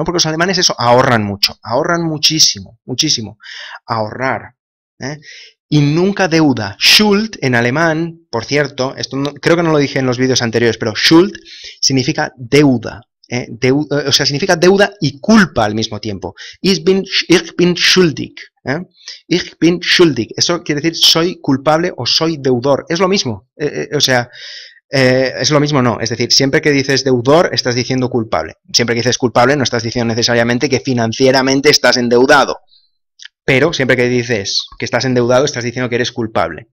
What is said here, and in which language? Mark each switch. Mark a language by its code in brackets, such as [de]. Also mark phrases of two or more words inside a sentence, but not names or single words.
[es] Porque los alemanes eso ahorran mucho, ahorran muchísimo, muchísimo. Ahorrar. ¿eh? Y nunca deuda. Schuld en alemán, por cierto, esto no, creo que no lo dije en los vídeos anteriores, pero Schuld significa deuda. O sea, significa deuda y culpa al mismo tiempo. [de] Ich bin schuldig. Ich bin schuldig. [es] Eso quiere decir soy culpable o soy deudor. Es lo mismo. O sea, es lo mismo, no. Es decir, siempre que dices deudor, estás diciendo culpable. Siempre que dices culpable, no estás diciendo necesariamente que financieramente estás endeudado. Pero siempre que dices que estás endeudado, estás diciendo que eres culpable.